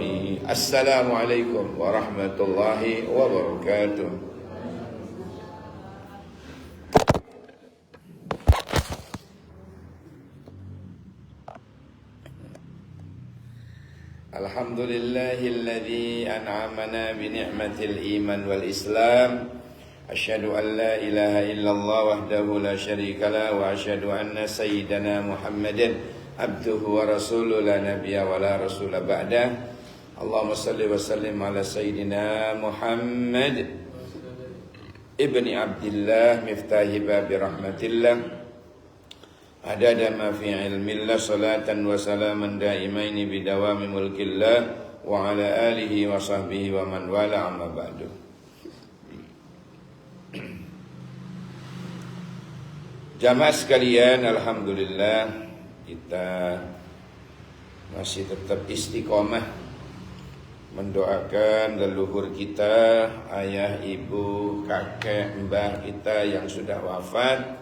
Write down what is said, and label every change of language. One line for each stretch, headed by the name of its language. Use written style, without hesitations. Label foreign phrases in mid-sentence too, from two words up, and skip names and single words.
Arabic: السلام عليكم ورحمة الله وبركاته. الحمد لله الذي أنعمنا بنعمة الإيمان والإسلام. أشهد أن لا إله إلا الله وحده لا شريك له وأشهد أن سيدنا محمدا عبده ورسوله لا نبي ولا رسول بعده. اللهم صل وسلم على سيدنا محمد ابن عبد الله مفتاح باب رحمة الله. عدد ما في علم الله صلاة وسلاما دائمين بدوام ملك الله وعلى آله وصحبه ومن والى أما بعد.
Indonesian: Jamaah sekalian, alhamdulillah kita masih tetap istiqomah mendoakan leluhur kita, ayah, ibu, kakek, mbah kita yang sudah wafat.